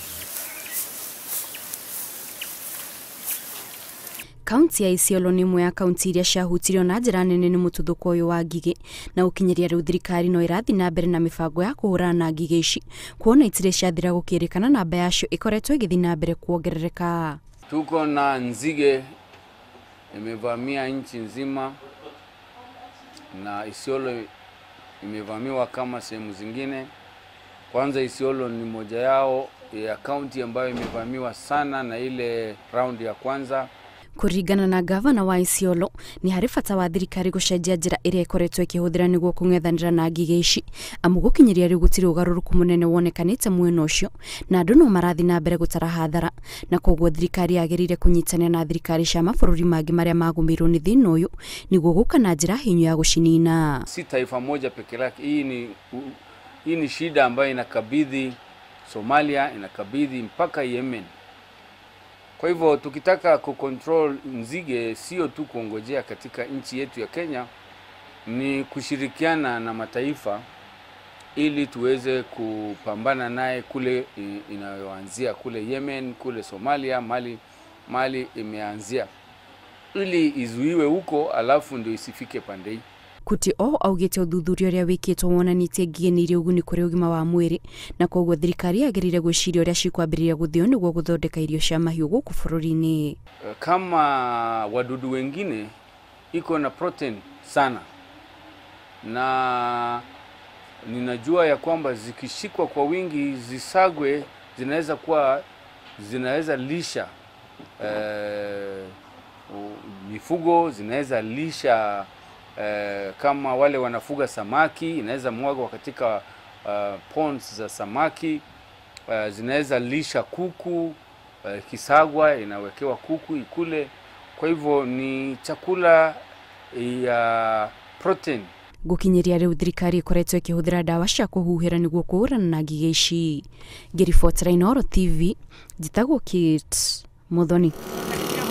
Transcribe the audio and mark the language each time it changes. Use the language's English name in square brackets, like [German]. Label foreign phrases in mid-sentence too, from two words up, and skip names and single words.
[Kikuyu] Kaunti ya Isiolo nĩ imwe ya kaunti iria ciahutirio na njĩra nene nĩ mũtuthũko ũyũ wa ngigĩ na ũkinyeria rĩu thirikari no ĩrathiĩ na mbere na mĩbango ya kũhũrana na ngigĩ ici kuona itirĩ ciathira gũkĩrĩkana namba yacio ĩkoretwo ĩgĩthiĩ na mbere kuongerereka. [Swahili] Tuko na nzige imevamia nchi nzima na Isiolo imevamiwa kama sehemu zingine. Kwanza Isiolo ni moja yao ya kaunti ambayo imevamiwa sana na ile round ya kwanza. [Kikuyu] Kuringana na gavana wa Isiolo ni hari bata wa thirikari gucenjia njĩra ĩrĩa ĩkoretwo ĩkĩhũthĩra nĩguo kũng'ethanĩra na ngigĩ ici amu gũkinyeria rĩu gũtirĩ ũgarũrũku mũnene wonekanĩte mwena ũcio na andũ no marathiĩ na mbere gũtara hathara na koguo thirikari yagĩrĩire kũnyitanĩra na thirikari cia mabũrũri mangĩ marĩa magũmĩirwo nĩ thĩna ũyũ nĩguo gũka na njĩra hinyu ya gũcinina. [Swahili] Si taifa moja peke yake, hii ni shida ambayo inakabidhi Somalia, inakabidhi mpaka Yemen. Kwa hivyo tukitaka kucontrol nzige sio tu kuongojea katika nchi yetu ya Kenya, ni kushirikiana na mataifa ili tuweze kupambana naye kule inayoanzia kule Yemen, kule Somalia, Mali imeanzia, ili izuiwe huko alafu ndio isifike pande hii. [Kikuyu] Kuti o augite uthuthuria uria wikitwo wonanitie ngigĩ nĩ irĩ ũguni kũrĩ ũgima wa mwĩrĩ na koguo thirikari yagĩrĩire gwĩciria ũrĩa cikwambĩrĩria gũthio nĩguo gũthondeka irio cia mahiũ gũkũ bũrũri-inĩ. [Swahili] Kama wadudu wengine iko na protein sana na ninajua ya kwamba zikishikwa kwa wingi zisagwe zinaweza lisha mifugo, zinaweza lisha kama wale wanafuga samaki, inaweza mwagwa katika ponds za samaki, zinaweza lisha kuku, kisagwa inawekewa kuku ikule. Kwa hivyo ni chakula ya protein. [Kikuyu] Gukinyeria rĩu thirikari ĩkoretwo ĩkĩhũthĩra ndawa cia kũhuhĩra nĩguo kũhũrana na ngigĩ ici. Ngĩribotera Inooro TV, njĩtagwo Kate Muthoni.